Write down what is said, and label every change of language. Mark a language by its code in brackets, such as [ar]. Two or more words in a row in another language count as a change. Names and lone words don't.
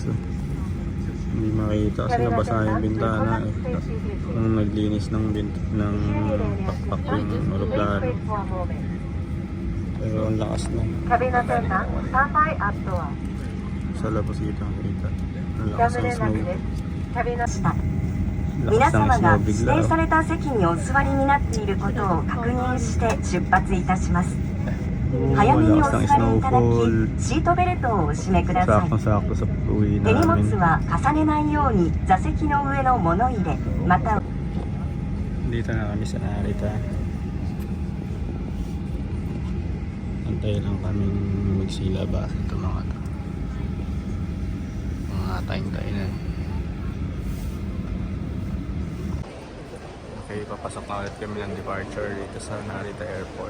[tl] Hindi makita kasi nabasa yung bintana eh. Nung naglinis ng pakpak yung aeroplano. Pero ang lakas na. Sa labas dito ang kita. Ang lakas ng snow. [ja] 皆様が指定された席にお座りになっていることを確認して出発いたします。早めにお座りいただき、シートベルトをお締めください。手荷物は重ねないように座席の上の物入れ、また [tl] Dito na kami sa Narita. Antay lang kaming magsilaba. Ito mga to. Mga tayo na. Okay, papasok na ulit kami ng departure dito sa Narita Airport.